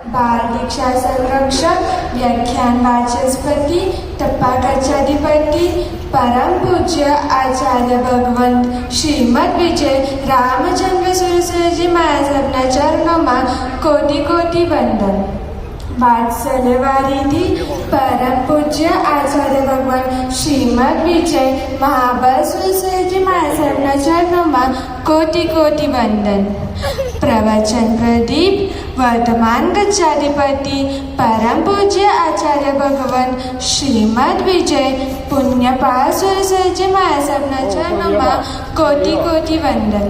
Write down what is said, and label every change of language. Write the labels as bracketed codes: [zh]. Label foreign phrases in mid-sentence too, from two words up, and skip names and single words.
[gu] बाल दीक्षा संरक्षक व्याख्यान वाचस्पति टप्पा कच्चाधिपति परम पूज्य आचार्य भगवंत श्रीमद विजय रामचंद्र सरस्वती महाराजના ચરણોમાં કોટી કોટી વંદન. વાત્સલ્યવારીથી પરમ પૂજ્ય આચાર્ય ભગવાન શ્રીમદ વિજય મહાબળ સરસ્વતી મહારાજના ચરણોમાં કોટી કોટી વંદન. પ્રવચન પ્રદીપ વર્તમાન ગચ્છાધિપતિ પરમ પૂજ્ય આચાર્ય ભગવાન શ્રીમદ વિજય પુણ્યપાલ સરસ્વતી મહારાજના ચરણોમાં કોટી કોટી વંદન.